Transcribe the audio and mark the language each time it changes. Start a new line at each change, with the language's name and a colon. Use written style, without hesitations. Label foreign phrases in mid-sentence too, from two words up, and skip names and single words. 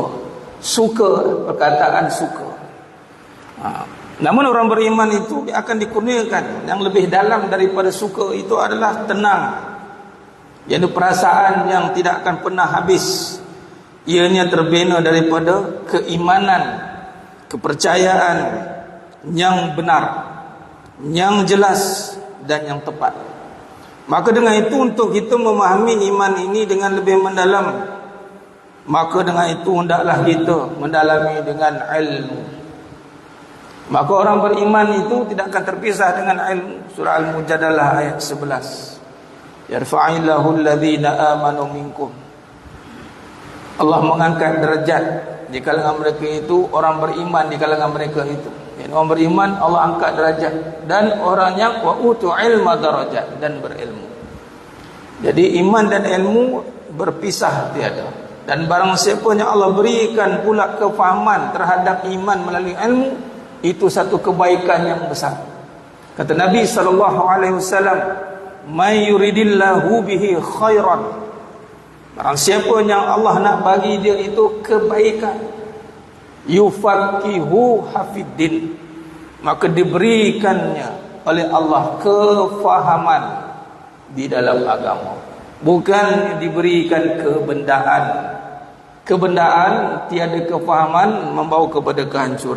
Malay: Suka, perkataan suka. Namun orang beriman itu akan dikurniakan yang lebih dalam daripada suka, itu adalah tenang, iaitu perasaan yang tidak akan pernah habis. Ianya terbina daripada keimanan, kepercayaan yang benar, yang jelas dan yang tepat. Maka dengan itu, untuk kita memahami iman ini dengan lebih mendalam, maka dengan itu hendaklah kita mendalami dengan ilmu. Maka orang beriman itu tidak akan terpisah dengan ilmu. Surah Al-Mujadalah ayat 11.
Arabic: Yarfa'illahu alladhina amanu minkum.
Malay: Allah mengangkat derajat di kalangan mereka itu, orang beriman di kalangan mereka itu. Yani orang beriman Allah angkat derajat, dan orang yang
Arabic: wa utu ilma darajat,
Malay: dan berilmu. Jadi iman dan ilmu berpisah tiada. Dan barang siapa yang Allah berikan pula kefahaman terhadap iman melalui ilmu, itu satu kebaikan yang besar. Kata Nabi SAW,
Arabic: "May yuridillahu bihi khairan."
Malay: Barang siapa yang Allah nak bagi dia itu kebaikan,
Arabic: yufaqihu hafiddin,
Malay: maka diberikannya oleh Allah kefahaman di dalam agama. Bukan diberikan kebendaan. Kebendaan tiada kefahaman membawa kepada kehancuran.